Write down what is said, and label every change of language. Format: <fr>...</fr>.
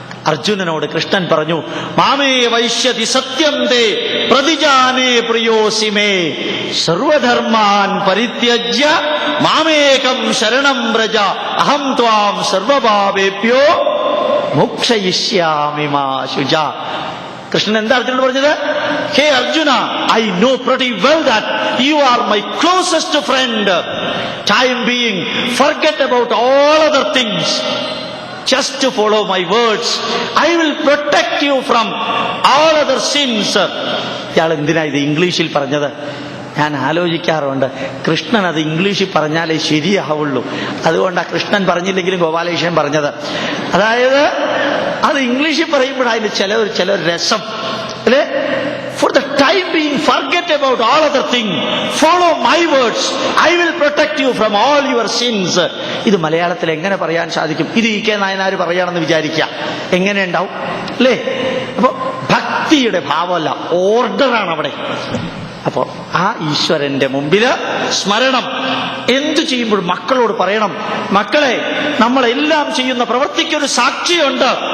<ml>അർജുനനോട് കൃഷ്ണൻ പറഞ്ഞു,</ml> <sa>മാമേ വൈശ്യതി സത്യം തേ പ്രതിജാനേ പ്രിയോസിമേ സർവധർമാൻ പരിത്യജ്യ മാമേകം ശരണം വ്രജ അഹം ത്വാം സർവഭാവേഭ്യോ മോക്ഷയിഷ്യാമി മാ ശുച.</sa> <ml>കൃഷ്ണൻ എന്താ അർജുനോട് പറഞ്ഞത്?</ml> <en>Hey Arjuna, I know pretty well that you are my closest friend. Time being, forget about all other things. Just to follow my words. I will protect you from all other sins.</en> <ml>ഇയാൾ എന്തിനാ ഇത് ഇംഗ്ലീഷിൽ പറഞ്ഞത്? ഞാൻ ആലോചിക്കാറുണ്ട്. കൃഷ്ണൻ അത് ഇംഗ്ലീഷിൽ പറഞ്ഞാലേ ശരിയാവുള്ളൂ. അതുകൊണ്ടാണ് കൃഷ്ണൻ പറഞ്ഞില്ലെങ്കിലും ഗോപാലകൃഷ്ണൻ പറഞ്ഞത്. അതായത് അത് ഇംഗ്ലീഷിൽ പറയുമ്പോഴായാലും ചില രസം അല്ലേ?</ml> <en>For the time being, forget about all other things. Follow my words. I will protect you from all your sins.</en> <ml>ഇത് മലയാളത്തിൽ എങ്ങനെ പറയാൻ സാധിക്കും? ഇത് ഇ കെ നായനാർ പറയുകയാണെന്ന് വിചാരിക്കുക, എങ്ങനെ ഉണ്ടാവും അല്ലേ? അപ്പൊ ഭക്തിയുടെ ഭാവമല്ല, ഓർഡറാണ് അവിടെ. അപ്പോ ആ ഈശ്വരന്റെ മുമ്പില് സ്മരണം. എന്തു ചെയ്യുമ്പോഴും മക്കളോട് പറയണം, മക്കളെ, നമ്മളെല്ലാം ചെയ്യുന്ന പ്രവൃത്തിക്കൊരു സാക്ഷിയുണ്ട്.</ml>